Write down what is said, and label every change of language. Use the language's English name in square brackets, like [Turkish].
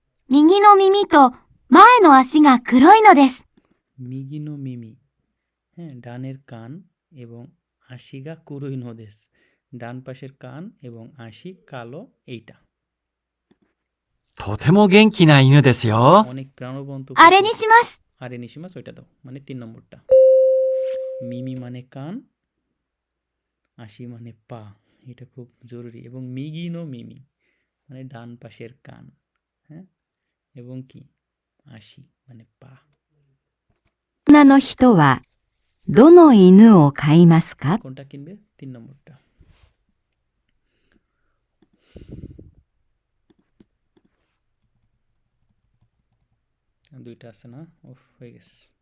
[Japanese] 右の耳と前の足が黒いのです。 [Bangla] মিগিনো মিমি, হ্যাঁ, ডানের কান এবং আশিগা কুরুই নোদেস, ডান পাশের কান এবং আশি কালো, এইটা. [Japanese] とても元気な犬ですよ。 [Bangla] অনেক প্রাণবন্ত [Japanese] あれ [Bangla] কুকুর। [Japanese] にします。 [Bangla] আরে নিশিমাস ওইটা দাও, মানে 3 নম্বরটা। মিমি মানে কান, আশি মানে পা, এটা খুব জরুরি। এবং মিগিনো মিমি মানে ডান পাশের কান, হ্যাঁ, এবং কি আশি মানে পা। [Japanese] 女の人はどの犬を飼いますか？ [Bangla] কোনটা কিনবে? 3 নম্বরটা। দুইটা আছে না? ওফ, হয়ে গেছে।